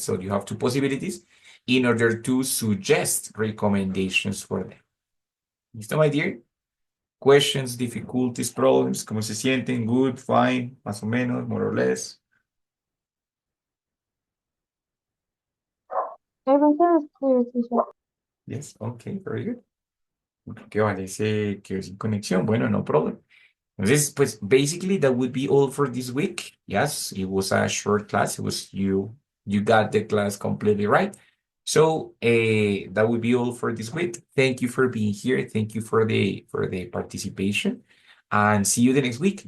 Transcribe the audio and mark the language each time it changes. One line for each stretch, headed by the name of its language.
English: So you have two possibilities in order to suggest recommendations for them.
Spanish: ¿Listo,
English: my dear? Questions, difficulties, problems,
Spanish: ¿cómo se sienten?
English: Good, fine,
Spanish: más o menos,
English: more or less. Everything is clear, teacher. Yes, okay, very good.
Spanish: Que parece que sin conexión, bueno,
English: no problem.
Spanish: Entonces, pues,
English: basically that would be all for this week. Yes, it was a short class. It was you got the class completely right. So, that would be all for this week. Thank you for being here. Thank you for the participation. And see you the next week.